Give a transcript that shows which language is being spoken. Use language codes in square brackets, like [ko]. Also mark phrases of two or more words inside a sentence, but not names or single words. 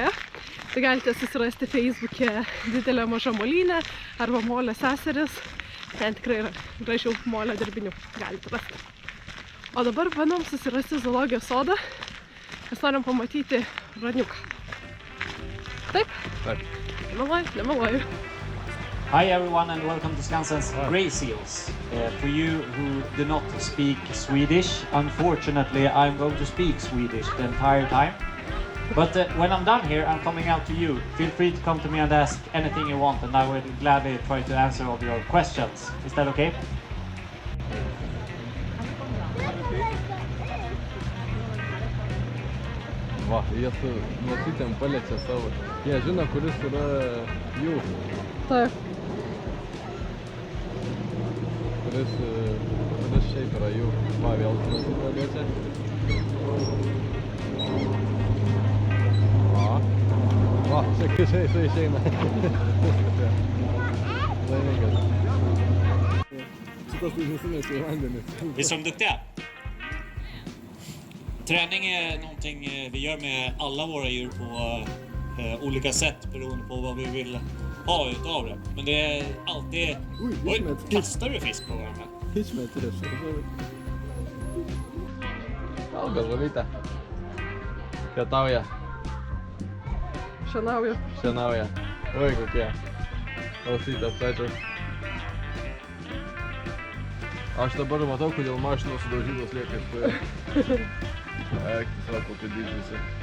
[lt] Tai galite susirasti Facebook'e Didelė maža molynė arba molio seseris, ten tikrai yra gražių molio dirbinių, galite rasti. O dabar bandom susirasti zoologijos sodą, nes norim pamatyti ruoniuką. Taip? Taip. Nemeluoju. [en] Hi everyone and welcome to Skansen's Grey Seals. For you who do not speak Swedish, unfortunately I'm going to speak Swedish the entire time. But when I'm done here, I'm coming out to you. Feel free to come to me and ask anything you want and I will gladly try to answer all your questions. Is that okay? [lt] Va, jie su nosytėm paliečia savo. Jie žino, kuris yra jų. Taip. Kuris šiaip yra jų. Va, vėl nosytę liečia. Va, čia kai išeina. Laimingas. Šitas užnesimės į vandenį. [sv] Visst är de duktiga? Träning är någonting vi gör med alla våra djur på olika sätt beroende på vad vi vill ha utav det. Men det är alltid... Oj, kastar du fisk på varandra? [lt] Gal galvolytę. Pietauja. Šienauja. Oi, kokie. Nosytės pečius. Aš dabar matau, kodėl mašinos sudaužytos lieka iš Eik, sako, kad didžiusi.